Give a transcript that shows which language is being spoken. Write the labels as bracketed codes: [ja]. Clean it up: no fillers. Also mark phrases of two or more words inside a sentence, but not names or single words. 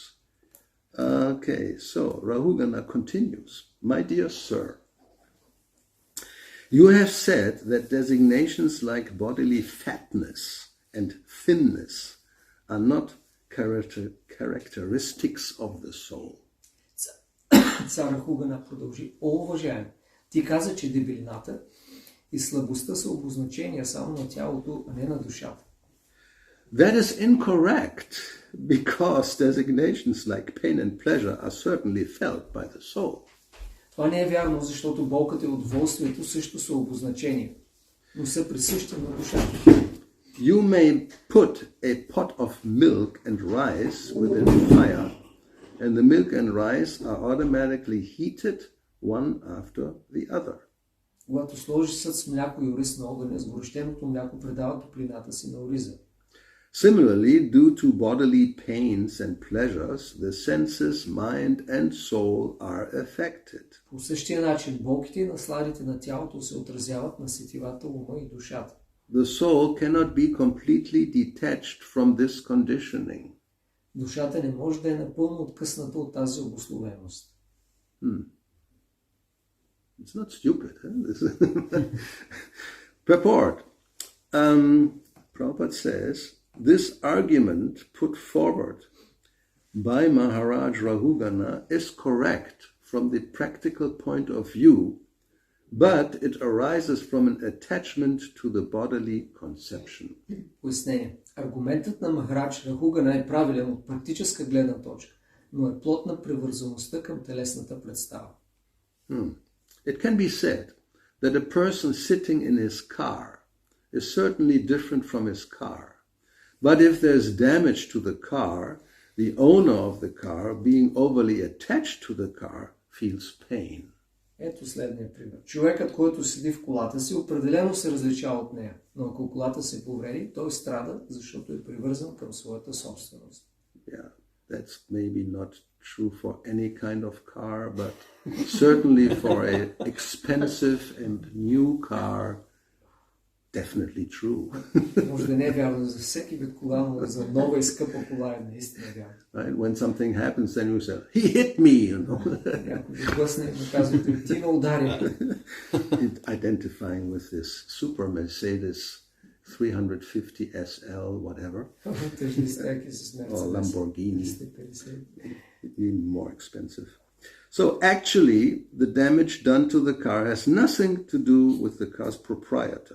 [en] Okay, so Rahugana continues. My dear sir, you have said that designations like bodily fatness and thinness are not characteristics of the soul. [bg] Цар Рахугана продължи. О, уважаем, ти каза, че дебелината и слабостта са обозначения само на тялото, а не на душата. [en] That is incorrect, because designations like pain and pleasure are certainly felt by the soul. [bg] Това не е вярно, защото болката и удоволствието също са обозначения, но са присъщи на душата. [en] You may put a pot of milk and rice within fire, and the milk and rice are automatically heated one after the other. [bg] Когато сложиш съд с мляко и ориз на огъня, сгорещеното мляко предава топлината си на ориза. [en] Similarly, due to bodily pains and pleasures, the senses, mind, and soul are affected. [bg] По същия начин, болките и насладите на тялото се отразяват на сетивата, ума и душата. [en] The soul cannot be completely detached from this conditioning. [bg] Душата не може да е напълно откъсната от тази обусловеност. [en] It's not stupid. Purport. Prabhupada says, this argument put forward by Maharaj Rahugana is correct from the practical point of view, but it arises from an attachment to the bodily conception. [bg] Пояснение. Аргументът на Махарадж Рахугана е правилен от практическа гледна точка, но е плод на привързаността към телесната представа. [en] It can be said that a person sitting in his car is certainly different from his car. But if there's damage to the car, the owner of the car, being overly attached to the car, feels pain. [bg] Ето следния пример. Човекът, който седи в колата си, определено се различава от нея, но ако колата се повреди, той страда, защото е привързан към своята собственост. [en] Yeah, that's maybe not true for any kind of car, but certainly for an expensive and new car, definitely true. [bg] Може да не е вярно за всеки вид кола, но за нова и скъпа кола е наистина вярно. [en] Right? When something happens, then you say, he hit me, you know. [bg] Някой ви гласне и му казвате, ти ме удари. [en] Identifying with this super Mercedes 350 SL, whatever, or Lamborghini, even more expensive. So actually, the damage done to the car has nothing to do with the car's proprietor.